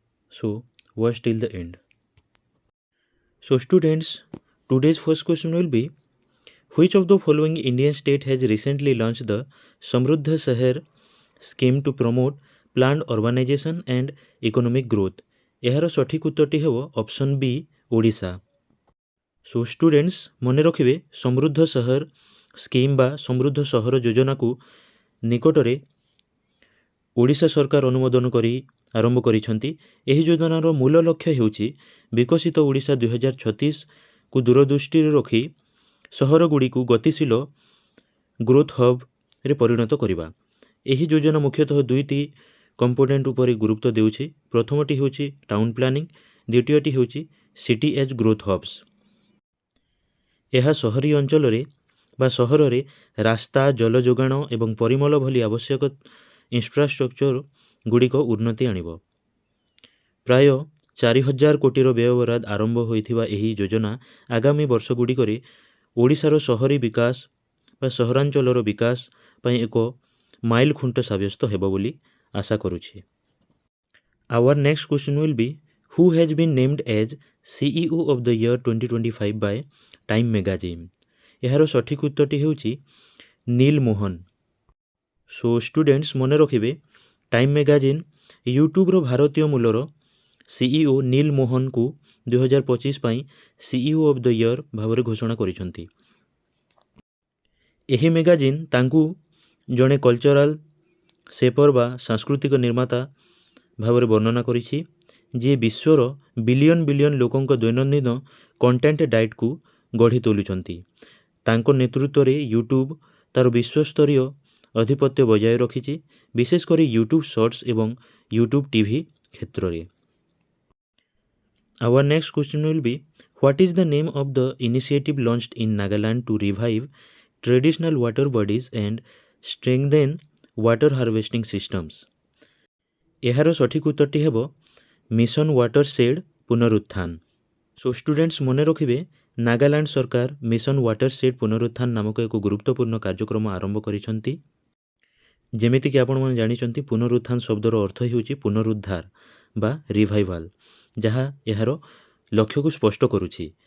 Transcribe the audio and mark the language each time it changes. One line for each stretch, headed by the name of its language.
English: So watch till the end. So students, today's first question will be, which of the following Indian state has recently launched the Samruddha Shahar scheme to promote planned urbanization and economic growth?
Odia: ଏହାର ସଠିକ୍ ଉତ୍ତରଟି ହେବ option B Odisha. Show students ମନେ ରଖିବେ, ସମୃଦ୍ଧ ସହର scheme ବା ସମୃଦ୍ଧ ସହର ଯୋଜନାକୁ ନିକଟରେ ଓଡ଼ିଶା ସରକାର ଅନୁମୋଦନ କରି ଆରମ୍ଭ କରିଛନ୍ତି। ଏହି ଯୋଜନାର ମୂଳ ଲକ୍ଷ୍ୟ ହେଉଛି ବିକଶିତ ଓଡ଼ିଶା 2036କୁ ଦୂରଦୃଷ୍ଟିରେ ରଖି ସହରଗୁଡ଼ିକୁ ଗତିଶୀଳ ଗ୍ରୋଥ୍ ହବ୍ରେ ପରିଣତ କରିବା। ଏହି ଯୋଜନା ମୁଖ୍ୟତଃ ଦୁଇଟି କମ୍ପୋନେଣ୍ଟ ଉପରେ ଗୁରୁତ୍ୱ ଦେଉଛି। ପ୍ରଥମଟି ହେଉଛି ଟାଉନ୍ ପ୍ଲାନିଂ, ଦ୍ୱିତୀୟଟି ହେଉଛି ସିଟି ଏଜ୍ ଗ୍ରୋଥ୍ ହବ୍ସ। ଏହା ସହରୀ ଅଞ୍ଚଳରେ ବା ସହରରେ ରାସ୍ତା, ଜଳ ଯୋଗାଣ ଏବଂ ପରିମଳ ଭଳି ଆବଶ୍ୟକ ଇନଫ୍ରାଷ୍ଟ୍ରକ୍ଚର ଗୁଡ଼ିକ ଉନ୍ନତି ଆଣିବ। ପ୍ରାୟ 4000 କୋଟିର ବ୍ୟୟବରାଦ ଆରମ୍ଭ ହୋଇଥିବା ଏହି ଯୋଜନା ଆଗାମୀ ବର୍ଷଗୁଡ଼ିକରେ ଓଡ଼ିଶାର ସହରୀ ବିକାଶ ବା ସହରାଞ୍ଚଳର ବିକାଶ ପାଇଁ ଏକ ମାଇଲ ଖୁଣ୍ଟ ସାବ୍ୟସ୍ତ ହେବ ବୋଲି ଆଶା କରୁଛି।
English: Our next question will be, who has been named as CEO of the year 2025 by Time Magazine?
Odia: ଏହାର ସଠିକ୍ ଉତ୍ତରଟି ହେଉଛି ନୀଲ ମୋହନ। ସୋ ଷ୍ଟୁଡେଣ୍ଟସ୍ ମନେ ରଖିବେ, ଟାଇମ୍ ମ୍ୟାଗାଜିନ୍ ୟୁଟ୍ୟୁବ୍ର ଭାରତୀୟ ମୂଲର CEO ନୀଲ ମୋହନଙ୍କୁ 2025 ପାଇଁ CEO ଅଫ୍ ଦ ଇୟର୍ ଭାବରେ ଘୋଷଣା କରିଛନ୍ତି। ଏହି ମ୍ୟାଗାଜିନ୍ ତାଙ୍କୁ ଜଣେ କଲଚରାଲ ସେପର ବା ସାଂସ୍କୃତିକ ନିର୍ମାତା ଭାବରେ ବର୍ଣ୍ଣନା କରିଛି, ଯିଏ ବିଶ୍ୱର ବିଲିୟନ ବିଲିୟନ ଲୋକଙ୍କ ଦୈନନ୍ଦିନ କଣ୍ଟେଣ୍ଟ ଡାଏଟ୍କୁ ଗଢ଼ି ତୋଲୁଛନ୍ତି। ତାଙ୍କ ନେତୃତ୍ୱରେ ୟୁଟ୍ୟୁବ୍ ତା'ର ବିଶ୍ୱସ୍ତରୀୟ ଆଧିପତ୍ୟ ବଜାୟ ରଖିଛି, ବିଶେଷ କରି ୟୁଟ୍ୟୁବ୍ ସର୍ଟସ୍ ଏବଂ ୟୁଟ୍ୟୁବ୍ ଟିଭି କ୍ଷେତ୍ରରେ।
English: Our next question will be, what is the name of the initiative launched in Nagaland to revive traditional water bodies and strengthen water harvesting systems?
Odia: ଏହାର ସଠିକ୍ ଉତ୍ତରଟି ହେବ ମିଶନ ୱାଟର ସେଡ୍ ପୁନରୁତ୍ଥାନ। Show students ମନେ ରଖିବେ, ନାଗାଲାଣ୍ଡ ସରକାର mission water shed ପୁନରୁତ୍ଥାନ ନାମକ ଏକ ଗୁରୁତ୍ୱପୂର୍ଣ୍ଣ କାର୍ଯ୍ୟକ୍ରମ ଆରମ୍ଭ କରିଛନ୍ତି। ଯେମିତିକି ଆପଣମାନେ ଜାଣିଛନ୍ତି, ପୁନରୁତ୍ଥାନ ଶବ୍ଦର ଅର୍ଥ ହେଉଛି ପୁନରୁଦ୍ଧାର ବା ରିଭାଇଭାଲ୍, ଯାହା ଏହାର ଲକ୍ଷ୍ୟକୁ ସ୍ପଷ୍ଟ କରୁଛି।